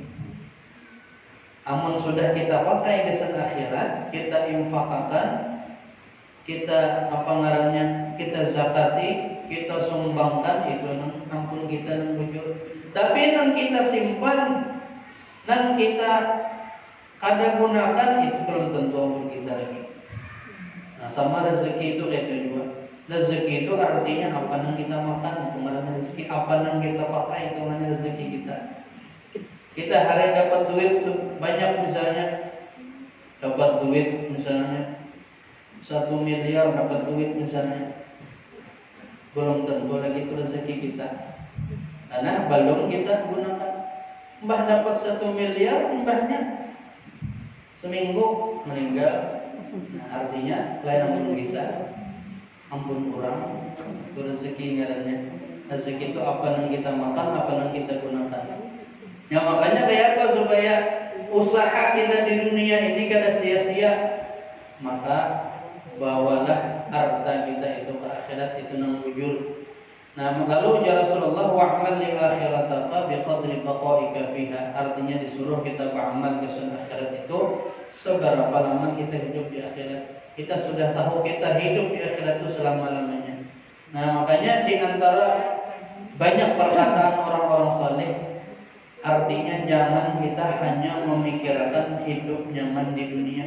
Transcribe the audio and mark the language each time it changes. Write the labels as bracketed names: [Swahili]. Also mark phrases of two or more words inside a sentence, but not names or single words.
[Banjar] Amun sudah kita pakai kesan akhirat, kita infakkan, kita kita zakati, kita sumbangkan, itu ampun kita nang bujur. Tapi nang kita simpan, nang kita ada gunakan, itu belum tentu ampun kita lagi. [Indonesian] Nah sama rezeki itu kayak juga. Rezeki itu artinya apa yang kita makan, itu namanya rezeki. Apa yang kita pakai, itu namanya rezeki kita. Kita hari dapat duit banyak, misalnya dapat duit misalnya 1 miliar, dapat duit misalnya, belum tentu lagi itu rezeki kita, karena belum kita gunakan. Mbah dapat 1 miliar, mbahnya seminggu meninggal. [Banjar] Nah, artinya lain ampun kita, ampun kurang, itu rezeki ngarannya. [Indonesian] Rezeki itu apa yang kita makan, apa yang kita gunakan. [Banjar] Ya makanya kayak apa supaya usaha kita di dunia ini kada sia-sia, maka bawalah harta kita itu ke akhirat, itu nang bujur. [Indonesian] Nah lalu ya Rasulullah [Arabic] واعمل لآخرتك بقدر بقائك فيها. [Indonesian] Artinya disuruh kita beramal ke akhirat itu seberapa lama kita hidup di akhirat. Kita sudah tahu kita hidup di akhirat itu selama-lamanya. Nah makanya di antara banyak perkataan orang-orang saleh, artinya jangan kita hanya memikirkan hidup nyaman di dunia.